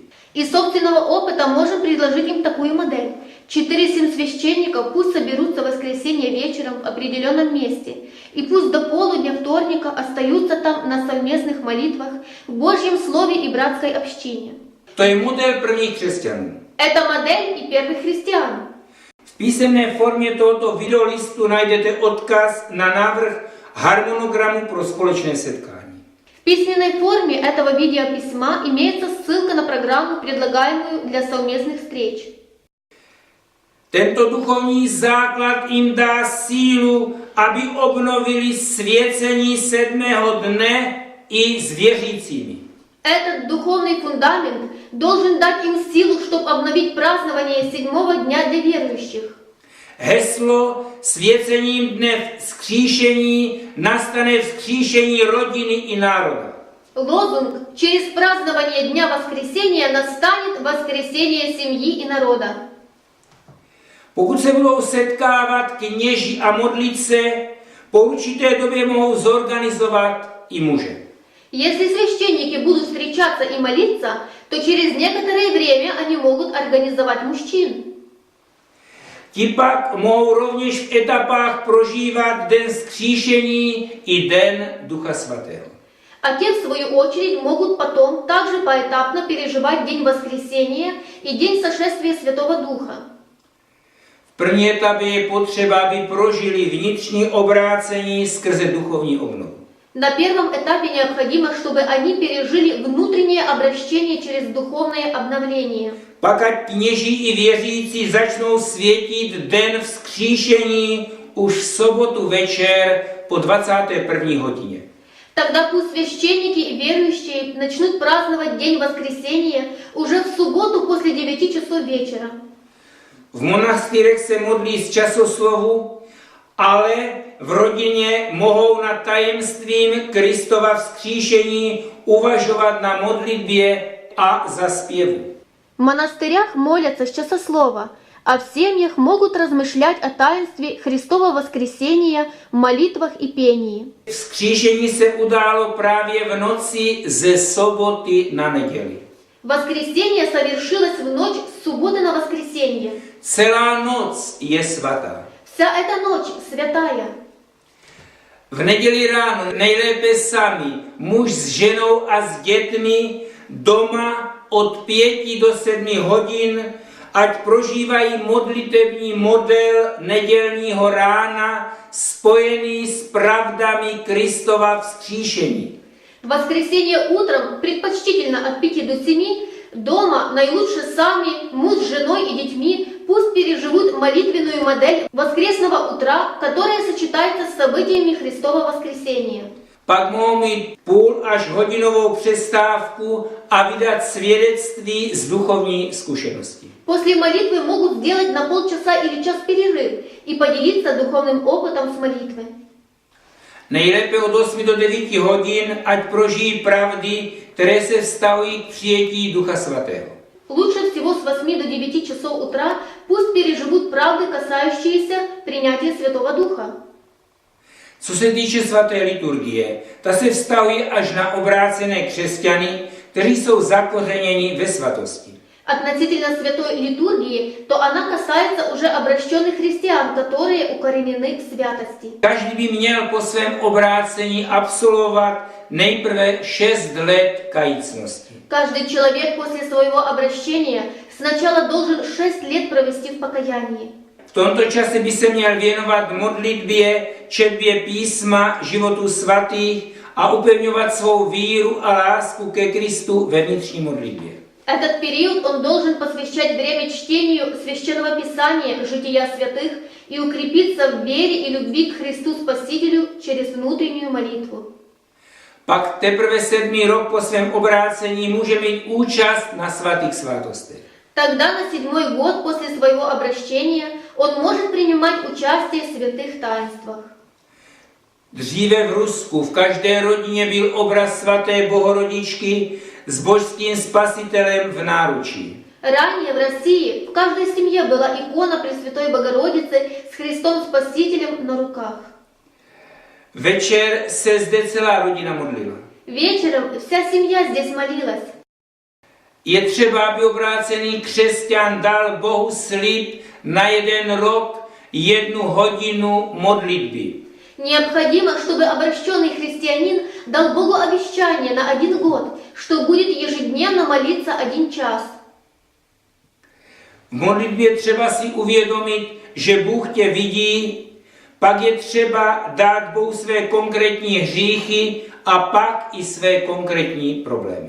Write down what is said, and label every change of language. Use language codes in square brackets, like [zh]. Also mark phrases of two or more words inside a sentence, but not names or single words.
[ru] Из собственного опыта можем предложить им такую модель. 4-7 священников пусть соберутся в воскресенье вечером в определенном месте, и пусть до полудня вторника остаются там на совместных молитвах, в Божьем Слове и братской общине. [cs] To je model prvních křesťanů. [ru] Это модель и первых христиан. [cs] V písemné formě tohoto videolistu najdete odkaz na návrh harmonogramu pro společné setkání. [ru] В письменной форме этого видеописьма имеется ссылка на программу, предлагаемую для совместных встреч. [cs] Tento duchovní základ jim dá sílu, aby obnovili svěcení 7. dne i s věřícími. [ru] Этот духовный фундамент должен дать им силу, чтобы обновить празднование 7-го дня для верующих. [cs] Heslo svěcením dne vzkříšení nastane vzkříšení rodiny i národa. [ru] Лозунг «Через празднование Дня Воскресения настанет воскресение семьи и народа». [cs] Pokud se budou setkávat kněži a modlit se, po určité době mohou zorganizovat i muže. [ru] Если священники будут встречаться и молиться, то через некоторое время они могут организовать мужчин. [cs] Ti pak mohou rovněž v etapách prožívat den vzkříšení i den Ducha Svatého. [ru] А те, в свою очередь, могут потом также поэтапно переживать День Воскресения и День Сошествия Святого Духа. [cs] V první etapě je potřeba, aby prožili vnitřní obrácení skrze duchovní obnovu. [ru] На первом этапе необходимо, чтобы они пережили внутреннее обращение через духовное обновление. [cs] Pak ať kněží i věřící začnou světit den vzkříšení už v sobotu večer po 21. hodině. [ru] Тогда пусть священники и верующие начнут праздновать День Воскресения уже в субботу после 9 часов вечера. [cs] V monastýrech se modlí z časoslovu, ale v rodině mohou nad tajemstvím Kristova vzkříšení uvažovat na modlitbě a zaspěvu. [ru] В монастырях молятся с часослова, а в семьях могут размышлять о таинстве Христова воскресения, молитвах и пении. [cs] Vzkříšení se událo právě v noci ze soboty na neděli. [ru] Воскресение совершилось в ночь с субботы на воскресенье. [cs] Celá noc je svatá. [ru] Вся эта ночь святая. [cs] V neděli ráno nejlépe sami, muž s ženou a s dětmi, doma od 5 do 7 hodin, ať prožívají modlitební model nedělního rána spojený s pravdami Kristova vzkříšení. [ru] В воскресенье утром предпочтительно от 5 до 7, дома наилучше сами, муж с женой и детьми, пусть переживут молитвенную модель воскресного утра, которая сочетается с событиями Христова воскресения. [cs] Pak mohou mít půl až hodinovou přestávku a vydat svědectví z duchovní zkušenosti. [ru] После молитвы могут сделать на полчаса или час перерыв и поделиться духовным опытом с молитвы. [cs] Nejlépe od 8 do 9 hodin, ať prožijí pravdy, které se vztahují k přijetí Ducha Svatého. [ru] Лучше всего с 8 до 9 часов утра пусть переживут правды, касающиеся принятия Святого Духа. [cs] Co se týče svaté liturgie, ta se vztahuje až na obrácené křesťany, kteří jsou zakořeněni ve svatosti. [ru] Относительно святой литургии, то она касается уже обращенных христиан, которые укоренены в святости. [cs] Každý by měl po svém obrácení absolvovat nejprve 6 let kajícnosti. [ru] Каждый человек после своего обращения сначала должен 6 лет провести в покаянии. [cs] V tomto čase by se měl věnovat modlitbě, četbě písma, životu svatých a upevňovat svou víru a lásku ke Kristu ve vnitřní modlitbě. [ru] Этот период он должен посвящать время чтению Священного Писания, жития святых и укрепиться в вере и любви к Христу Спасителю через внутреннюю молитву. [cs] Pak teprve 7. rok po svém obrácení může mít účast na svatých svátostech. [ru] Тогда на 7-й год после своего обращения он может принимать участие в святых таинствах. [cs] Dříve v Rusku v každé rodině byl obraz svaté Bohorodičky s božským spasitelem v náručí. [ru] Ранее в России в каждой семье была икона Пресвятой Богородицы с Христом Спасителем на руках. [cs] Večer se zde celá rodina modlila. [ru] Вечером вся семья здесь молилась. [cs] Je třeba, aby obrácený křesťan dal Bohu slib na 1 rok, 1 hodinu modlitby. [ru] Необходимо, чтобы обращенный христианин дал Богу обещание на 1 год, что будет ежедневно молиться 1 час. [cs] V modlitbě třeba si uvědomit, že Bůh tě vidí, pak je třeba dát Bohu své konkrétní hříchy a pak i své konkrétní problémy.